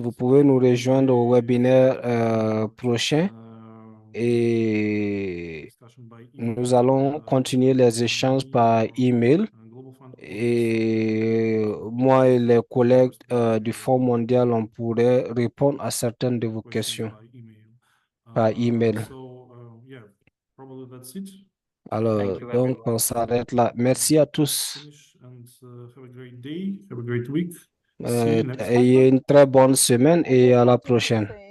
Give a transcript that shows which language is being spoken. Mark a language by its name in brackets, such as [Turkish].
[French] Vous pouvez nous rejoindre au webinaire prochain et nous allons continuer les échanges par email. Et moi et les collègues du Fonds mondial, on pourrait répondre à certaines de vos questions par email. [English] Yeah, probably that's it. [French] Alors, donc, on s'arrête là. Merci à tous. [English] Finish and have a great day, have a great week. See you next time. [French] Ayez une très bonne semaine et à la prochaine.